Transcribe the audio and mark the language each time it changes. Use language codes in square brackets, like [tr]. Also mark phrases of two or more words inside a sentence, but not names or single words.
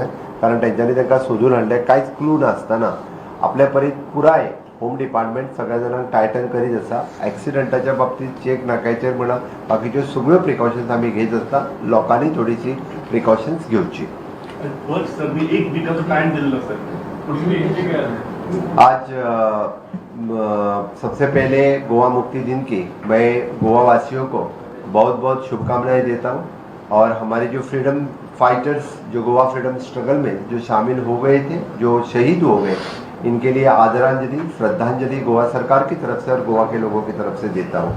[kok] कारण तेंच्यांनी तांकां सोदून हाडलें कांयच क्लू नासतना आपल्या परीत पुराय [en] home department [kok] सगळ्या जाणांक टायटन करीत आसा. ॲक्सिडंटाच्या बाबतीत चेक नाक्याचेर म्हणा बाकीच्यो सगळ्यो प्रिकॉशन्स आमी घेत आसता. लोकांनी थोडीशी प्रिकॉशन्स घेवची. बस सर मी 1 वीकाचो टायम दिल्लो सर. [hi] आज सबसे पहले गोवा मुक्ति दिन की मैं गोवा वासियों को बहुत बहुत शुभकामनाएं देता हूं. और हमारे जो [en] freedom fighters [hi] जो गोवा [en] freedom struggle [hi] में जो शामिल हो गए थे, जो शहीद हो गए, इनके लिए आदरांजलि श्रद्धांजलि गोवा सरकार की तरफ से और गोवा के लोगों की तरफ से देता हूँ.